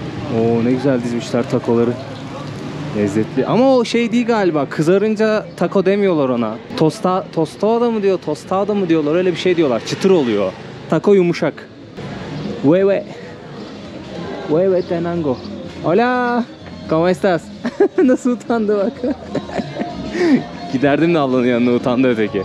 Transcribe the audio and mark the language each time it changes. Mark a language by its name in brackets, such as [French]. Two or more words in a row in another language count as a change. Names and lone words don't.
[Turkish] Oo, ne güzel dizmişler takoları. Lezzetli. Ama o şey değil galiba. Kızarınca taco demiyorlar ona. Tostada mı diyor, tostada mı diyorlar. Öyle bir şey diyorlar. Çıtır oluyor. Taco yumuşak. Hueve. [Spanish] Hueve tenango. Hola. ¿Cómo estás? [Turkish] Nasıl utandı bak. Giderdim de ablanın yanına, utandı öteki.